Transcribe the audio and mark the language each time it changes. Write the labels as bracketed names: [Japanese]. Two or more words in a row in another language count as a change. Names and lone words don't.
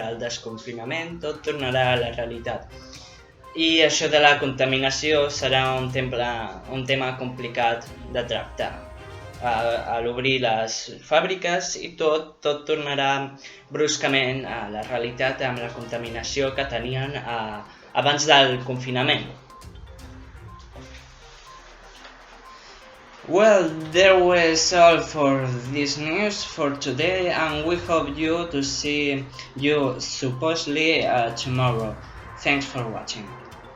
[Catalan] El desconfinament tot tornarà a la realitat. I això de la contaminació serà un tema complicat de tractar. A l'obrir les fàbriques i tot tornarà bruscament a la realitat amb la contaminació que tenien abans del confinament. [English] Well, there was all for this news for today, and we hope to see you supposedly tomorrow. Thanks for watching.